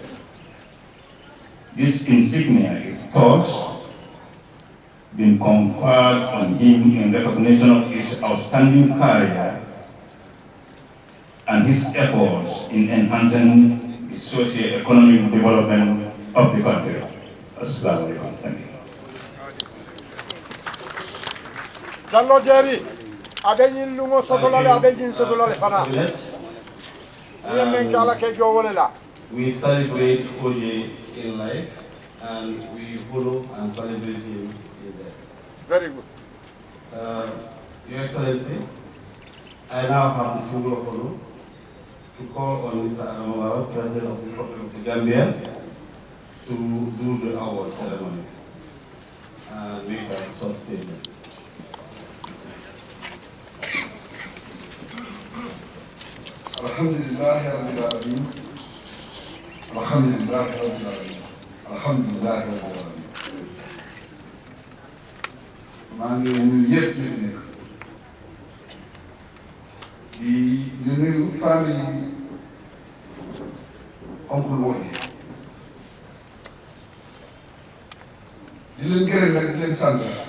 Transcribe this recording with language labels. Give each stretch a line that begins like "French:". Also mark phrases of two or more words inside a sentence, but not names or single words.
English: This insignia is thus been conferred on him in recognition of his outstanding career and his efforts in enhancing the socio-economic development of the country.
Arabic: السلام عليكم.
English: Thank you.
Mandingo: Jallo Jerry, abenyin lumo sotolale, abenyin sotolale fana.
English: We celebrate OJ in life and we follow and celebrate him in death. Very good. Your Excellency, I now have the single honor to call on Mr. Adam Barrow, President of the Republic of the Gambia, to do the award ceremony and make a short statement.
Arabic: الحمد لله رب العالمين. الحمد لله رب العالمين. الحمد لله رب العالمين.
Wolof: maa ngi nuyu yëpp ñu fi nekk di nuyu
French: famille oncle
Wolof: Wodji di leen gërëm nag di leen sant